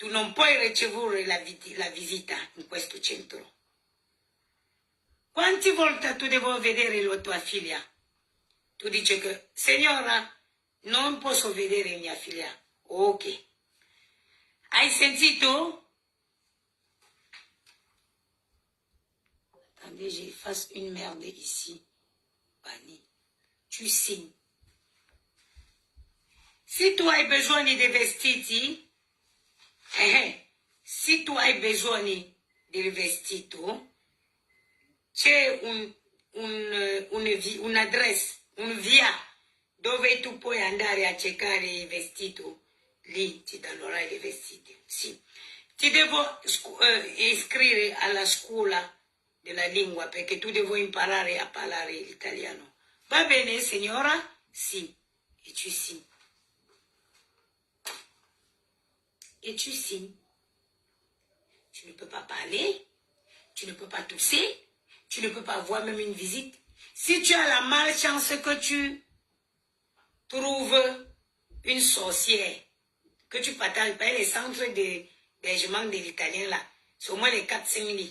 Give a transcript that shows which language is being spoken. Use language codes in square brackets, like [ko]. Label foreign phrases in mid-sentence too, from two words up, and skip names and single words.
[it] tu non puoi ricevere la visita in questo centro. Quante volte tu devo vedere la tua figlia? Tu dici che, signora, non posso vedere mia figlia. Ok. Hai sentito? [fr] Attendez, j'efface une merde ici. Banni. Tu signes. [it] Si tu hai bisogno di vestiti, si tu hai bisogno del vestito, c'è un'adressa, un via dove tu puoi andare a cercare il vestito. Lì ti danno i vestiti. Sì. Ti devo iscrivere alla scuola della lingua perché tu devo imparare a parlare l'italiano. Va bene, signora? Sì. E tu sì. [fr] Et tu signes. Tu ne peux pas parler, tu ne peux pas tousser, tu ne peux pas avoir même une visite. Si tu as la malchance que tu trouves une sorcière, que tu partages par les centres d'hébergement de l'italien là, c'est au moins les 4-5 lits.